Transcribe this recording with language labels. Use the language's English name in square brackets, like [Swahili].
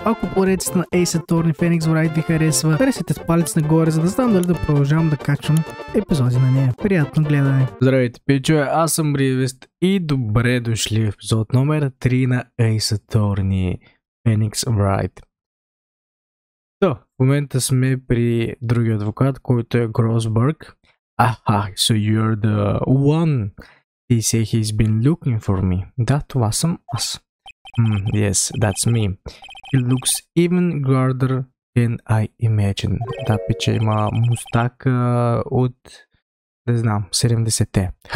[Bulgarian] Ако поредицата на Ace Attorney Phoenix Wright ви харесва, харесайте с палец нагоре, за да знам дали да продължавам да качвам епизоди на нея. Приятно гледане! Здравейте, пичове, аз съм Ривест и добре дошли в епизод номер 3 на Ace Attorney Phoenix Wright. В момента сме при другия адвокат, който е Гросбърг. [English] So you're the one. He say he's been looking for me. [Bulgarian] Да, това съм аз. [English] Yes, that's me. He looks even garder than I imagine. [Bulgarian] Да, пича има мустак от, не знам, 70-те.